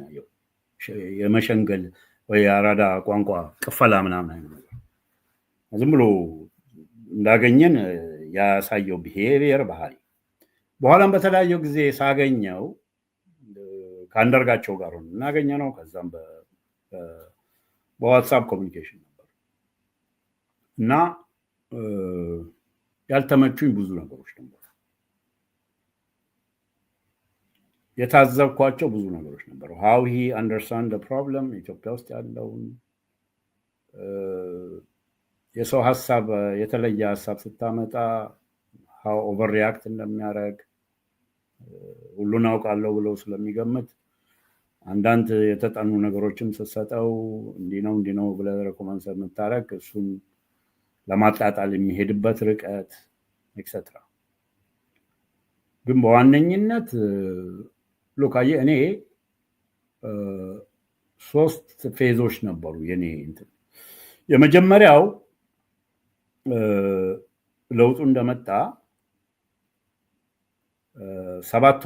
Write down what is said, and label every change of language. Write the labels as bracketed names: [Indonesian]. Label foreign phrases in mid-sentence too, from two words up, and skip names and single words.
[Amharic] ያየው የመሸንገል ወይ አራዳ ቋንቋ ቅፈላ ምናምን አይነት ነገር ዝም ብሎ እንዳገኘን ያሳየው ቢሄቪየር ባህሪ በኋላም በተለያየ ጊዜ ሳገኘው ከአንደርጋቸው ጋር ሆነ እናገኘ ነው። ከዛም በዋትስአፕ ኮሚኒኬሽን ነበር እና ያልተመቹኝ ብዙ ነገሮች ነበሩ። የታዘብኳቸው ብዙ ነገሮች ነበሩ። [English] how he understand the problem [Amharic] ኢትዮጵያ ውስጥ ያለውን የሰው ሀሳብ የተለየ ሀሳብ ስታመጣ [English] how overreact [Amharic] እንደሚያደርግ ሁሉን አውቃለሁ ብሎ ስለሚገምት አንዳንድ የተጠኑ ነገሮችን ስትሰጠው እንዲህ ነው ብለህ ሬኮመንድ የምታደርግ እሱን ለማጣጣል የሚሄድበት ርቀት ኤክሴትራ። ግን በዋነኝነት ሉካዬ እኔ 3 ፌዞች ነበሩ የኔ እንትን። የመጀመሪያው ለውጡ እንደመጣ 7 ወር